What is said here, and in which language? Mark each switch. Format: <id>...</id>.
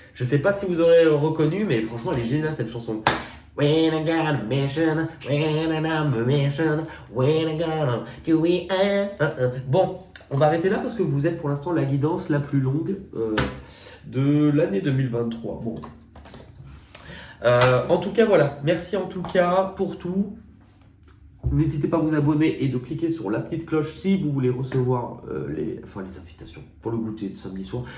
<fr>Je sais pas si vous aurez reconnu, mais franchement, elle est géniale cette chanson.</fr> <en>When I got a mission, when I'm on a mission, when I gotta do it.</en> <fr>Bon, on va arrêter là parce que vous êtes pour l'instant la guidance la plus longue de l'année 2023. Bon. En tout cas, voilà. Merci en tout cas pour tout. N'hésitez pas à vous abonner et de cliquer sur la petite cloche si vous voulez recevoir les invitations pour le goûter de samedi soir.</fr>